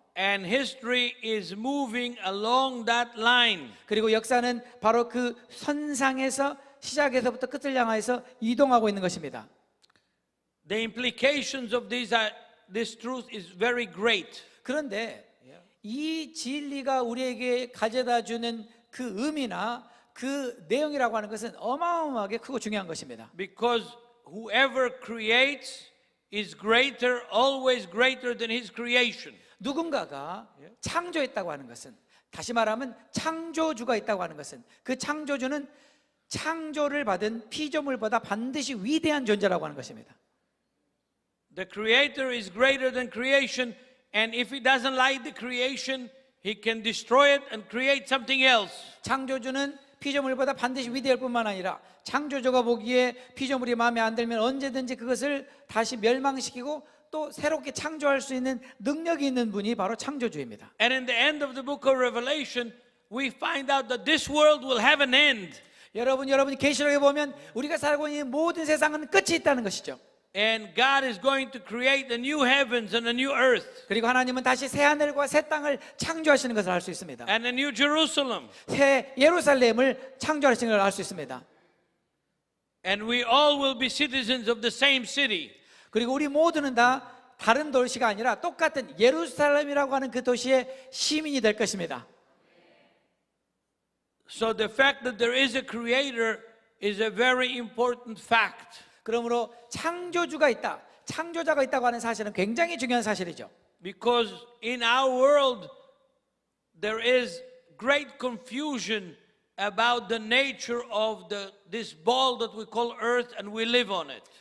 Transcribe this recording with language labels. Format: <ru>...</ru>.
<en>And history is moving along that line.</en> <ko>그리고 역사는 바로 그 선상에서 시작에서부터 끝을 향해서 이동하고 있는 것입니다.</ko> <en>The implications of this truth is very great.</en> <ko>그런데 이 진리가 우리에게 가져다 주는 그 의미나 그 내용이라고 하는 것은 어마어마하게 크고 중요한 것입니다.</ko> <en>Because whoever creates is greater, always greater than his creation.</en> <ko>누군가가 창조했다고 하는 것은, 다시 말하면 창조주가 있다고 하는 것은, 그 창조주는 창조를 받은 피조물보다 반드시 위대한 존재라고 하는 것입니다.</ko> <en>The creator is greater than creation, and if he doesn't like the creation, he can destroy it and create something else.</en> <ko>창조주는 피조물보다 반드시 위대할 뿐만 아니라 창조주가 보기에 피조물이 마음에 안 들면 언제든지 그것을 다시 멸망시키고 또 새롭게 창조할 수 있는 능력이 있는 분이 바로 창조주입니다.</ko> <en>And in the end of the book of Revelation, we find out that this world will have an end.</en> <ko>여러분이 계시록에 보면 우리가 살고 있는 모든 세상은 끝이 있다는 것이죠.</ko> <en>And God is going to create a new heavens and a new earth.</en> <ko>그리고 하나님은 다시 새 하늘과 새 땅을 창조하시는 것을 알 수 있습니다.</ko> <en>And a new Jerusalem.</en> <ko>새 예루살렘을 창조하시는 것을 알 수 있습니다.</ko> <en>And we all will be citizens of the same city.</en> <ko>그리고 우리 모두는 다 다른 도시가 아니라 똑같은 예루살렘이라고 하는 그 도시의 시민이 될 것입니다.</ko> <en>So the fact that there is a creator is a very important fact.</en> <ko>그러므로 창조주가 있다, 창조자가 있다고 하는 사실은 굉장히 중요한 사실이죠.</ko> <en>Because in our world there is great confusion about the nature of this ball that we call earth and we live on it.</en>